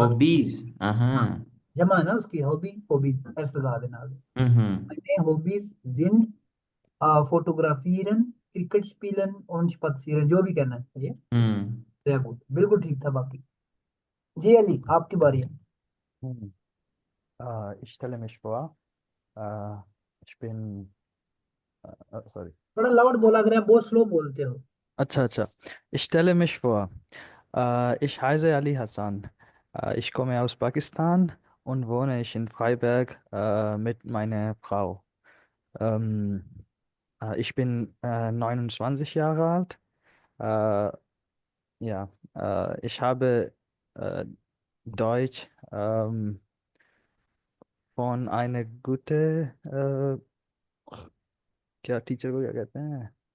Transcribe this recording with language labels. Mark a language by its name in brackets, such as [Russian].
[Hindi] Hobbies हाँ, हाँ जमा है ना उसकी, हॉबी हॉबीज ऐसे लगा देना आगे, हम्म [German] मायने हॉबीज जिंड, fotografieren, क्रिकेट spielen und spazieren, [Hindi] जो भी कहना है, सही है। हम्म [German] sehr gut, [Hindi] बिल्कुल ठीक था बाकी। जी अली, आपकी बारी है। hm. [German] Ich stelle mich vor, äh, ich bin, sorry. [Hindi] थोड़ा लाउड बोला करें, आप बहुत स्लो बोलते हो। Acha, acha. [German] Ich stelle mich vor, ich heiße Ali Hassan. Ich komme aus Pakistan und wohne ich in Freiberg mit meiner Frau. Ähm, ich bin 29 Jahre alt. Äh, ja, ich habe äh, Deutsch von einer guten, [Hindi] क्या teacher को क्या कहते हैं,